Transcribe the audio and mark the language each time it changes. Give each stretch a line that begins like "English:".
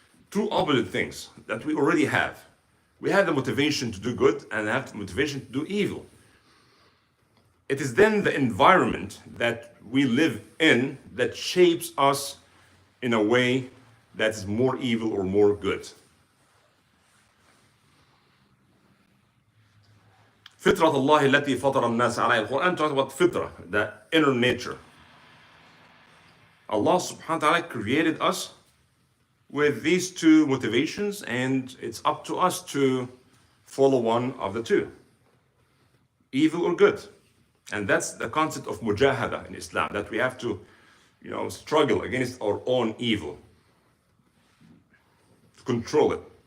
English: Two opposite things that we already have. We have the motivation to do good and have the motivation to do evil. It is then the environment that we live in that shapes us in a way that is more evil or more good.
Arabic: فطرة الله التي فطر الناس عليها.
English: The Quran talks about fitra, the inner nature. Allah subhanahu wa ta'ala created us with these two motivations, and it's up to us to follow one of the two, evil or good. And that's the concept of mujahada in Islam, that we have to, struggle against our own evil, to control it.